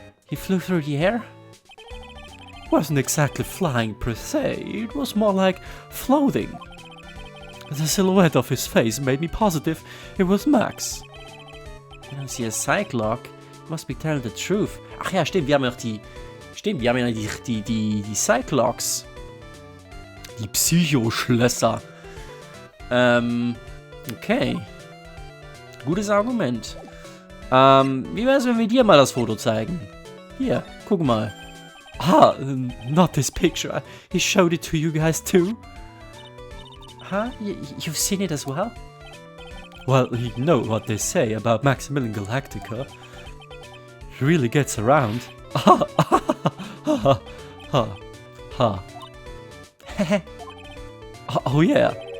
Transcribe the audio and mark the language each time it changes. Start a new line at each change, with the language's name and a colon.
English: He flew through the air? Wasn't exactly flying per se, it was more like floating. The silhouette of his face made me positive it was Max. You don't see a Cyclock? You must be telling the truth.
German: Ach ja, stimmt, wir haben ja noch die... Stimmt, wir haben ja die Cyclocks. Die Psychoschlösser. Okay. Gutes Argument. Wie wär's, wenn wir dir mal das Foto zeigen? Hier, guck mal.
English: Ah, not this picture. He showed it to you guys too? Huh? You've seen it as well? Well, you know what they say about Maximilian Galactica. He really gets around. Ha ha ha ha ha. Oh yeah.